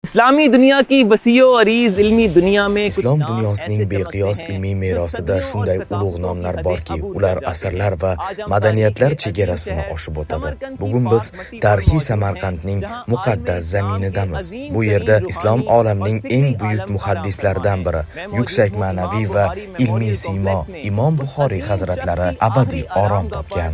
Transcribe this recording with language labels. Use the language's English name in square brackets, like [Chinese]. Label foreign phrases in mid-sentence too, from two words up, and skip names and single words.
[Urdu] اسلامی دنیا کی وسیع و عریض علمی دنیا میں [Uzbek] Islom dunyosining beqiyos ilmiy merosida shunday ulug' nomlar borki, ular asrlar va madaniyatlar chegarasini oshib o'tadi. Bugun biz tarixiy Samarqandning muqaddas zaminidamiz. Bu yerda islom olamining eng buyuk muhaddislaridan biri, yuksak ma'naviy va ilmiy siymo Imom Buxoriy hazratlari abadiy orom topgan.